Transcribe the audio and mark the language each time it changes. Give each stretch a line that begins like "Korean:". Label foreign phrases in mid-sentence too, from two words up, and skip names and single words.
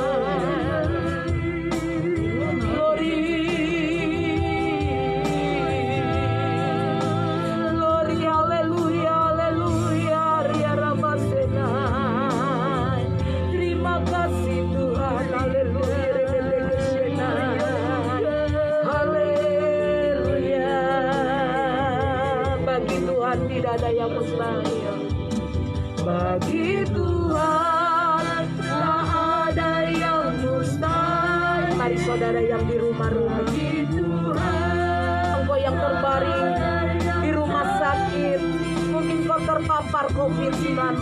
English: Glory, glory, haleluya, haleluya, Ria Ramasena.
Indonesian: Terima kasih Tuhan, haleluya, bebeke syena. Haleluya. Bagi Tuhan tidak ada yang mustahil. Bagi Tuhan tak ada yang mustahil. Mari saudara yang di rumah-rumah, engkau yang terbaring di rumah sakit, mungkin kau terpapar COVID-19.